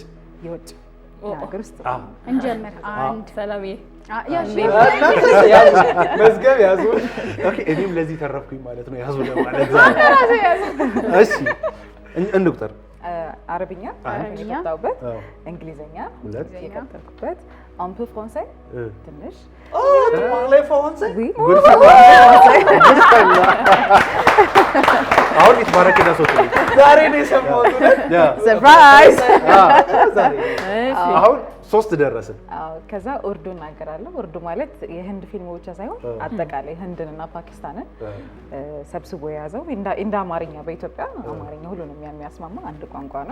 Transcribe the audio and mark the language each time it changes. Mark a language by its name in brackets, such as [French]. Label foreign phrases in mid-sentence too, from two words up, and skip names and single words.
[Amharic] የሀገር ውስጥ እንጀምር። 1 ሰላምዬ መዝገብ ያዙ። ኦኬ እኔም ለዚህ ተረፍኩኝ ማለት ነው። ያዙ ለማለት እሺ እንቁጠር። አረብኛ የፈታሁበት፣ እንግሊዘኛ የቀጠልኩበት፣ [French] un peu français [Amharic] ትንሽ [French] tu parles français? Oui. [Amharic] አሁን ይትባረክ ደሶት ዛሬ ነው የሰማሁት። ሰርፕራይዝ። አሁን 3 ደረስን። ከዛ ኡርዱ እናገራለሁ። ኡርዱ ማለት የህንድ ፊልም ብቻ ሳይሆን አጠቃላይ ህንድንና ፓኪስታንን ሰብስቦ የያዘው እንደ አማርኛ በኢትዮጵያ አማርኛ ሁሉንም የሚያስማማ አንድ ቋንቋ ነው።